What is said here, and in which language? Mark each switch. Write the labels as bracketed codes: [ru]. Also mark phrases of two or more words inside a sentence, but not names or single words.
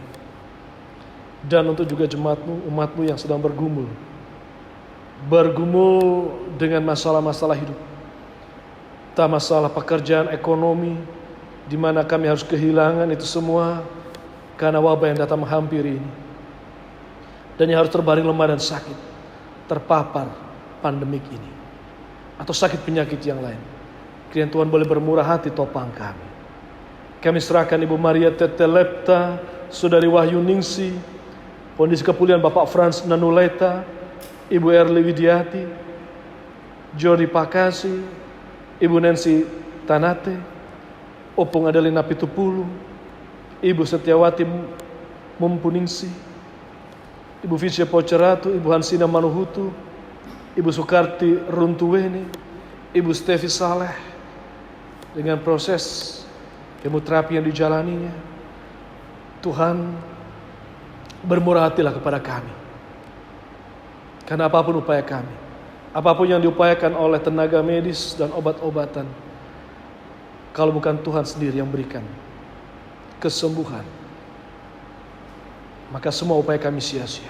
[id] Dan untuk juga jemaat-Mu, umat-Mu yang sedang bergumul dengan masalah-masalah hidup, entah masalah pekerjaan, ekonomi, di mana kami harus kehilangan itu semua karena wabah yang datang menghampiri ini, dan yang harus terbaring lemah dan sakit, terpapar pandemik ini, atau sakit penyakit yang lain. Kiranya Tuhan boleh bermurah hati topang kami. Kami serahkan Ibu Maria Tete Lepta, Saudari Wahyu Ningsi, Kondisi Kepulihan Bapak Frans Nanuleta, Ibu Erli Widiati, Jody Pakasi, Ibu Nancy Tanate, Opung Adelina Pitupulu, Ibu Setiawati Mumpuningsi, Ibu Vicia Poceratu, Ibu Hansina Manuhutu, Ibu Sukarti Runtuweni, Ibu Stevi Saleh, dengan proses kemoterapi yang dijalaninya. Tuhan, bermurah hatilah kepada kami, karena apapun upaya kami, apapun yang diupayakan oleh tenaga medis dan obat-obatan, kalau bukan Tuhan sendiri yang berikan kesembuhan, maka semua upaya kami sia-sia.